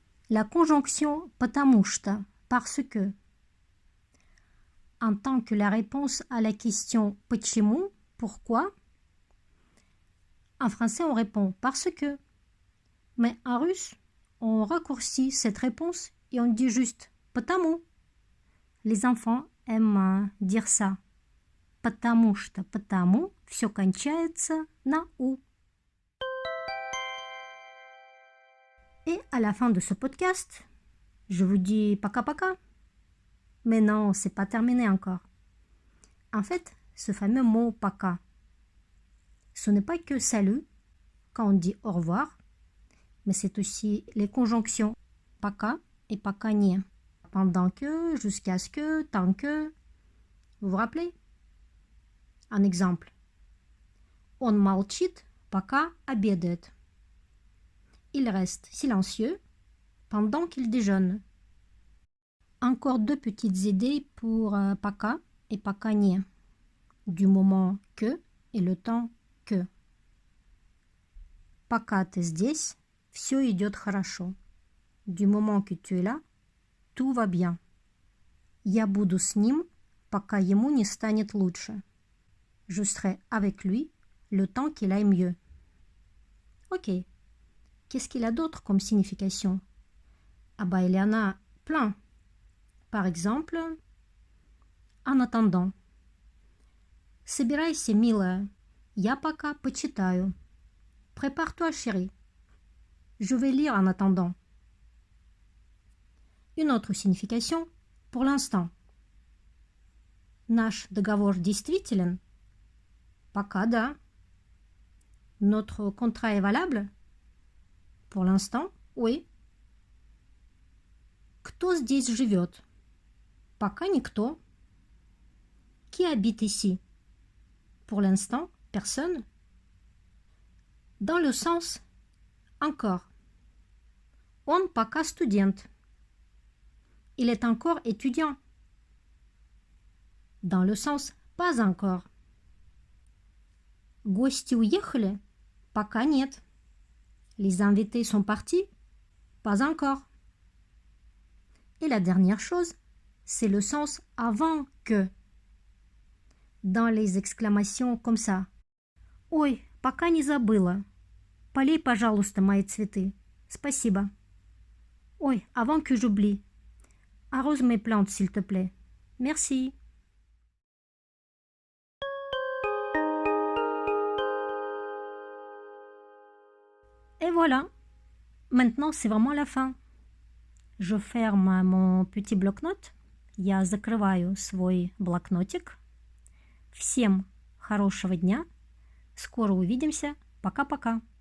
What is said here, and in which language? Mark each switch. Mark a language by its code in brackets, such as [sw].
[fr] La conjonction потому что, parce que, en tant que la réponse à la question почему, pourquoi, en français on répond parce que. Mais en russe, on raccourcit cette réponse et on dit juste потому. Les enfants aiment dire ça. [ru] Потому что, потому, все кончается на «у». [fr] Et à la fin de ce podcast, je vous dis paka-paka. Mais non, c'est pas terminé encore. En fait, ce fameux mot paka, ce n'est pas que salut quand on dit au revoir, mais c'est aussi les conjonctions пока et пока не. Pendant que, jusqu'à ce que, tant que. Vous vous rappelez? Un exemple. [ru] Он молчит, пока обедает. [fr] Il reste silencieux pendant qu'il déjeune. Encore deux petites idées pour пока et пока не. Du moment que et le temps que. [ru] Пока ты здесь, все идет хорошо. [fr] Du moment que tu es là, tout va bien. [ru] Я буду с ним, пока ему не станет лучше. [fr] Je serai avec lui le temps qu'il aille mieux. Ok. Qu'est-ce qu'il a d'autre comme signification? Ah bah il y en a plein. Par exemple, en attendant. [ru] Собирайся, милая. Я пока почитаю. [fr] Prépare-toi, chérie. Je vais lire en attendant. Une autre signification, pour l'instant. [ru] Наш договор действителен? Пока да. [fr] Notre contrat est valable? Pour l'instant, oui. [ru] Кто здесь живет? Пока никто. [fr] Qui habite ici? Pour l'instant, personne. Dans le sens encore. [ru] Он пока студент. [fr] Il est encore étudiant. Dans le sens pas encore. [ru] Гости уехали? Пока нет. [fr] Les invités sont partis? Pas encore. Et la dernière chose, c'est le sens avant que. Dans les exclamations comme ça. [ru] Ой, пока не забыла. Полей, пожалуйста, мои цветы. Спасибо. [fr] Ой, avant que j'oublie. Arrose mes plantes, s'il te plaît. Merci. Et voilà. Maintenant, c'est vraiment la fin. Je ferme mon petit блокнот. [ru] Я закрываю свой блокнотик. Всем хорошего дня. Скоро увидимся. Пока-пока.